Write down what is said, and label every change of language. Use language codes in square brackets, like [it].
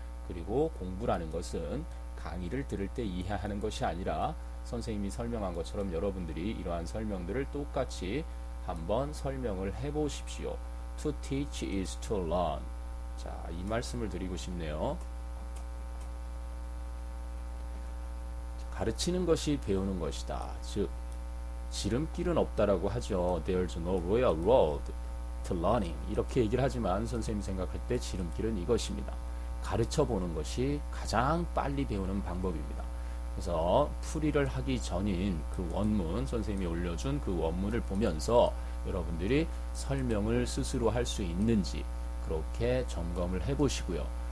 [ko] 그리고 공부라는 것은 강의를 들을 때 이해하는 것이 아니라 선생님이 설명한 것처럼 여러분들이 이러한 설명들을 똑같이 한번 설명을 해보십시오. [en] To teach is to learn. [ko] 자, 이 말씀을 드리고 싶네요. 가르치는 것이 배우는 것이다. 즉, 지름길은 없다라고 하죠. [en] There's no royal road to learning. [ko] 이렇게 얘기를 하지만 선생님이 생각할 때 지름길은 이것입니다. 가르쳐 보는 것이 가장 빨리 배우는 방법입니다. 그래서 풀이를 하기 전인 그 원문, 선생님이 올려준 그 원문을 보면서 여러분들이 설명을 스스로 할 수 있는지 그렇게 점검을 해보시고요.